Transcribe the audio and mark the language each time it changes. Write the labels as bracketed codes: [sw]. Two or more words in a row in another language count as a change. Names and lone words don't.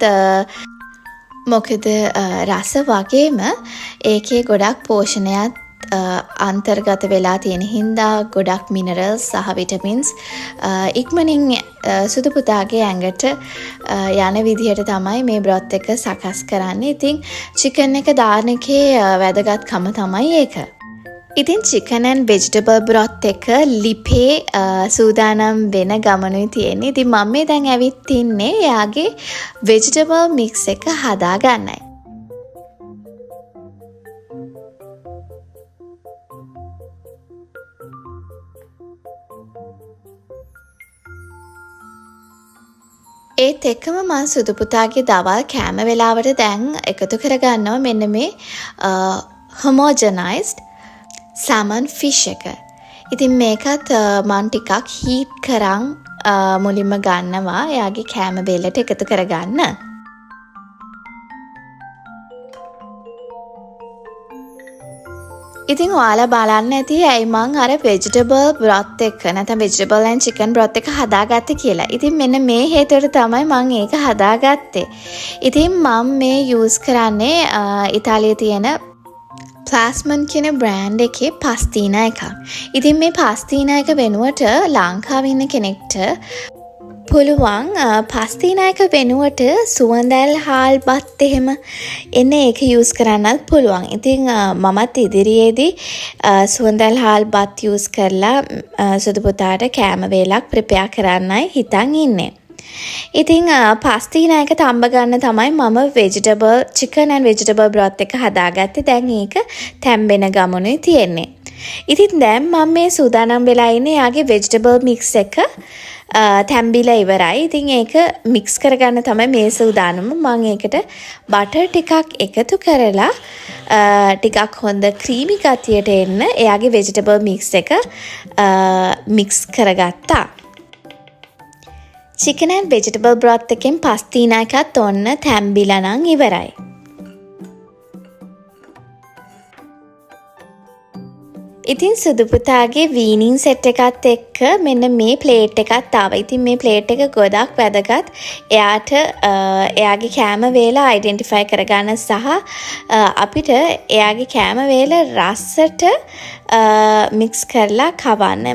[si] මොකද රස වගේම ඒකේ ගොඩක් පෝෂණයක් අන්තර්ගත වෙලා තියෙන හින්දා ගොඩක් මිනරල්ස් සහ විටමින්ස් ඉක්මනින් සුදු පුතාගේ ඇඟට යන විදිහට තමයි මේ බ්‍රොත් එක සකස් කරන්නේ. ඉතින් චිකන් එක දාන එකේ වැදගත්කම තමයි ඒක. ඉතින් [en] chicken and vegetable broth [si] එක ලිපේ සූදානම් වෙන ගමනුයි තියෙන්නේ. ඉතින් මම මේ දැන් ඇවිත් ඉන්නේ එයාගේ [en] vegetable mix [si] එක හදා ගන්නයි. ඒත් එක්කම මම සුදු පුතාගේ දවල් කෑම වෙලාවට දැන් එකතු කරගන්නවා මෙන්න මේ [en] homogenized salmon fish [si] එක. ඉතින් මේකත් මම ටිකක් heat කරන් මුලින්ම ගන්නවා එයාගේ කෑම බෙල්ලට එකතු කරගන්න. ඉතින් ඔයාලා බලන්න ඇති ඇයි මං අර [en] vegetable broth [si] එක නැත්නම් [en] vegetable and chicken broth [si] එක හදාගත්තේ කියලා. ඉතින් මෙන්න මේ හේතුවට තමයි මං ඒක හදාගත්තේ. ඉතින් මම මේ use කරන්නේ ඉතාලියේ තියෙන ප්ලාස්මන් කියන බ්‍රෑන්ඩ් එකේ පස්තිනා එකක්. ඉතින් මේ පස්තිනා එක වෙනුවට ලංකාවේ ඉන්න කෙනෙක්ට පුළුවන් පස්තිනා එක වෙනුවට සුවඳැල් හාල් බත් එහෙම එන්න ඒක යූස් කරන්නත් පුළුවන්. ඉතින් මමත් ඉදිරියේදී සුවඳැල් හාල් බත් යූස් කරලා සුදු පුතාට කෑම වේලක් ප්‍රෙපෙයාර් කරන්නයි හිතන් ඉන්නේ. ඉතින් පස්තිනා එක තම්බ ගන්න තමයි මම [en] vegetable chicken and vegetable broth [si] එක හදාගත්තේ. දැන් ඒක තැම්බෙන ගමනුයි තියෙන්නේ. ඉතින් දැන් මම මේ සූදානම් වෙලා ඉන්නේ යාගේ [en] vegetable mix [si] එක තැම්බිලා ඉවරයි. ඉතින් ඒක mix කරගන්න තමයි මේ සූදානම. මම ඒකට butter ටිකක් එකතු කරලා ටිකක් හොඳ creamy ගතියට එන්න එයාගේ [en] vegetable mix [si] එක mix කරගත්තා. [en] chicken and vegetable broth [si] එකෙන් පස්තිනා එකත් ඔන්න තැම්බිලා නම් ඉවරයි. ඉතින් සුදු පුතාගේ [en] weaning set [si] එකත් එක්ක මෙන්න මේ ප්ලේට් එකත් ආවා. ඉතින් මේ ප්ලේට් එක ගොඩක් වැදගත්. එයාට එයාගේ කෑම වේල අයිඩෙන්ටිෆයි කරගන්න සහ අපිට එයාගේ කෑම වේල රසට මික්ස් කරලා කවන්න.